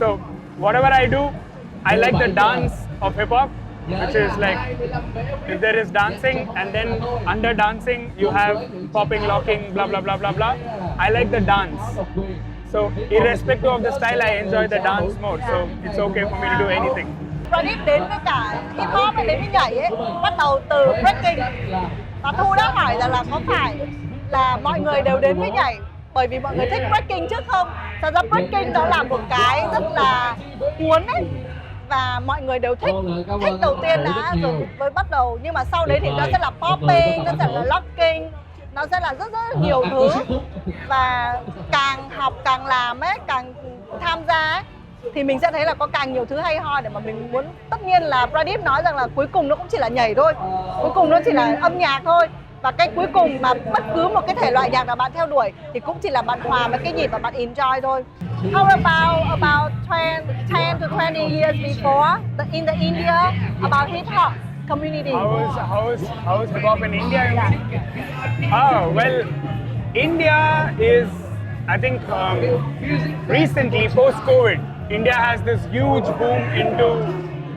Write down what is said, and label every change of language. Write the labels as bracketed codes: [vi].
[en] So whatever I do, I like the dance of hip hop, which is like, if there is dancing and then under dancing you have popping, locking, blah blah blah blah blah. I like the dance. So irrespective of the style, I enjoy the dance more. So it's okay for me to do anything. [vi] Pradeep đến với cả hip hop hay đến với nhảy ấy bắt đầu từ breaking, và Thu đã hỏi rằng là có phải là mọi người đều đến với nhảy bởi vì mọi người thích breaking trước không? Thật ra breaking đó là một cái rất là cuốn ấy, và mọi người đều thích đầu tiên đã rồi mới bắt đầu, nhưng mà sau đấy thì nó sẽ là popping, nó sẽ là locking, nó sẽ là rất rất nhiều thứ, và càng học càng làm ấy, càng tham gia ấy, thì mình sẽ thấy là có càng nhiều thứ hay ho để mà mình muốn. Tất nhiên là Pradeep nói rằng là cuối cùng nó cũng chỉ là nhảy thôi, cuối cùng nó chỉ là âm nhạc thôi, và cái cuối cùng mà bất cứ một cái thể loại nhạc nào bạn theo đuổi thì cũng chỉ là bạn hòa với cái nhịp và bạn enjoy thôi. [en] How about 10 to 20 years before in the India about hip hop community? How is hip hop in India? Oh well, India is, I think, recently post-COVID, India has this huge boom into.